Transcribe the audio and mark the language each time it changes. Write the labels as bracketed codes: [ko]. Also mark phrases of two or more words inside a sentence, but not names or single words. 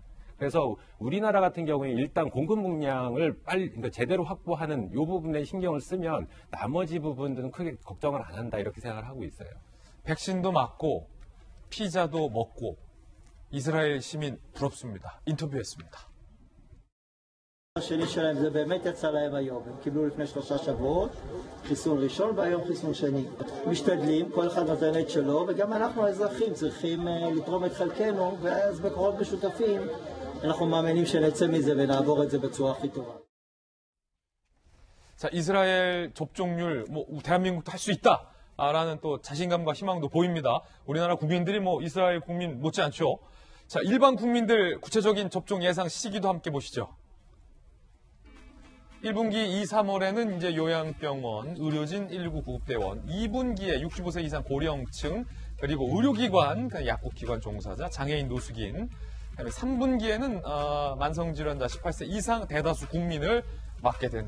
[ko] 그래서 우리나라 같은 경우에 일단 공급 물량을 빨리 그러니까 제대로 확보하는 이 부분에 신경을 쓰면 나머지 부분들은 크게 걱정을 안 한다 이렇게 생각을 하고 있어요. 백신도 맞고 피자도 먹고 이스라엘 시민 부럽습니다. 인터뷰했습니다. [he] השני שלהם זה באמת יצא להם היום, הם קיבלו לפני 3 שבועות חיסון ראשון והיום חיסון שני. משתדלים, כל אחד נותן את שלו וגם אנחנו האזרחים צריכים לתרום את חלקנו ואז בכוחות משותפים אנחנו מאמינים שנצא מזה ונעבור את זה בצורה הכי טובה. [ko] 자, 이스라엘 접종률 뭐 대한민국도 할 수 있다. 라는 또 자신감과 희망도 보입니다. 우리나라 국민들이 뭐 이스라엘 국민 못지않죠. 자, 일반 국민들 구체적인 접종 예상 시기도 함께 보시죠. 1분기 2, 3월에는 이제 요양병원, 의료진 119 구급대원, 2분기에 65세 이상 고령층, 그리고 의료기관, 약국기관 종사자, 장애인, 노숙인, 그다음에 3분기에는 만성질환자 18세 이상 대다수 국민을 맞게 된다.